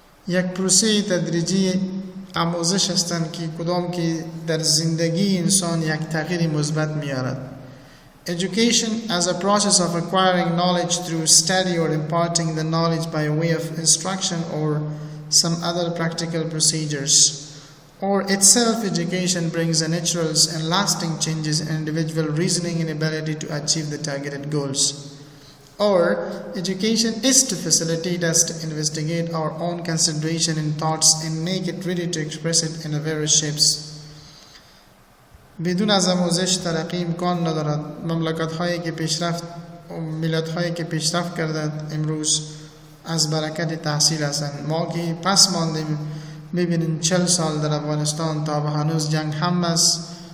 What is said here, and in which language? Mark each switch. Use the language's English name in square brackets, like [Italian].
[Persian] یک پروسه تدریجی آموزش هستند که کدام که در زندگی انسان یک تغییر مثبت میارد. [English] Education as a process of acquiring knowledge through study or imparting the knowledge by way of instruction or some other practical procedures. Or itself, education brings a natural and lasting changes in individual reasoning and ability to achieve the targeted goals. Or education is to facilitate us to investigate our own consideration and thoughts and make it ready to express it in various shapes. [Persian] بدون از آموزش ترقی امکان ندارد. مملکت هایی که پیشرفت و ملت هایی که پیشرفت کرده امروز از برکت تحصیل هستند. ما که پس ماندیم، ببینید 40 سال در افغانستان تا به هنوز جنگ هم است.